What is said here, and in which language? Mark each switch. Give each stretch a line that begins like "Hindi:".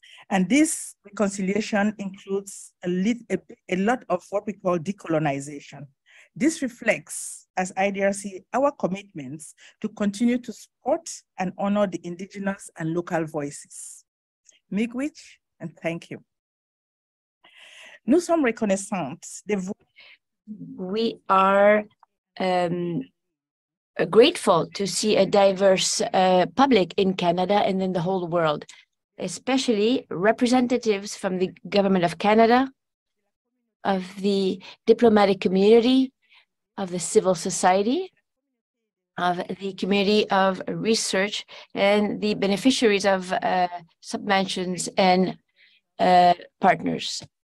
English: And this reconciliation includes a lot of what we call decolonization. This reflects, as IDRC, our commitments to continue to support and honor the indigenous and local voices. Miigwech, and thank you.
French: Nous sommes reconnaissantes des voix.
English: We are grateful to see a diverse public in Canada and in the whole world, especially representatives from the Government of Canada, of the diplomatic community, of the civil society, of the community of research, and the beneficiaries of subventions and partners.